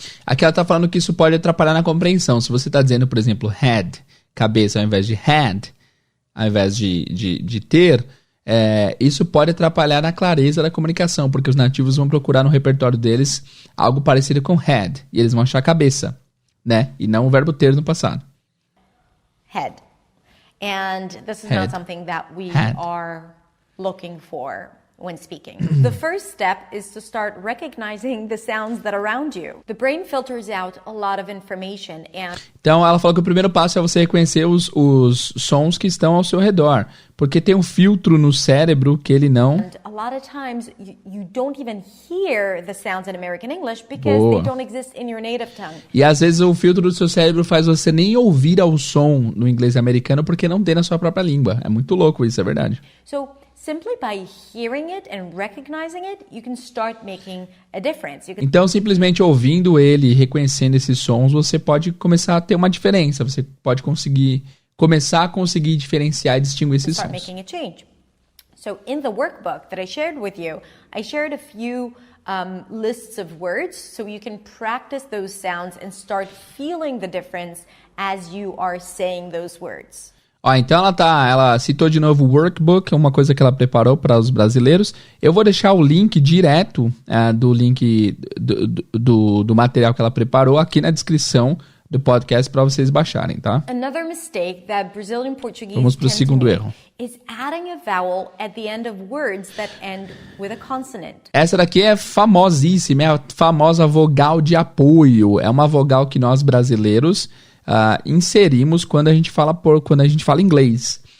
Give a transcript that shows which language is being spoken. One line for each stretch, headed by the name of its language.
Portuguese: Aqui ela está falando que isso pode atrapalhar na compreensão. Se você está dizendo, por exemplo, head, cabeça, ao invés de had, ao invés de ter, isso pode atrapalhar na clareza da comunicação, porque os nativos vão procurar no repertório deles algo parecido com head, e eles vão achar cabeça, né? E não o verbo ter no passado.
English: Head. And this is not something that we are looking for when speaking. The first step is to start recognizing the sounds that are around you. The brain filters out a lot of information and...
Portuguese: Então ela falou que o primeiro passo é você reconhecer os sons que estão ao seu redor, porque tem um filtro no cérebro que ele não...
English: And a lot of times you don't even hear the sounds in American English because they don't exist in your native tongue.
Portuguese: E às vezes o filtro do seu cérebro faz você nem ouvir ao som no inglês americano porque não tem na sua própria língua. É muito louco isso, é verdade.
English: So simply by hearing it and recognizing it, you can start making a difference.
Portuguese: Então, simplesmente ouvindo ele e reconhecendo esses sons, você pode começar a ter uma diferença. Você pode começar a conseguir diferenciar e distinguir esses sons.
English: Making a change. So, in the workbook that I shared with you, I shared a few lists of words so you can practice those sounds and start feeling the difference as you are saying those words.
Portuguese: Então ela citou de novo o workbook, uma coisa que ela preparou para os brasileiros. Eu vou deixar o link direto do link do material que ela preparou aqui na descrição do podcast para vocês baixarem, tá?
English: Another mistake that Brazilian Portuguese
Portuguese: Vamos para o segundo erro.
English: Is adding a vowel at the end of words that end with a consonant.
Portuguese: Essa daqui é famosíssima, é a famosa vogal de apoio. É uma vogal que nós brasileiros inserimos quando a gente fala inglês.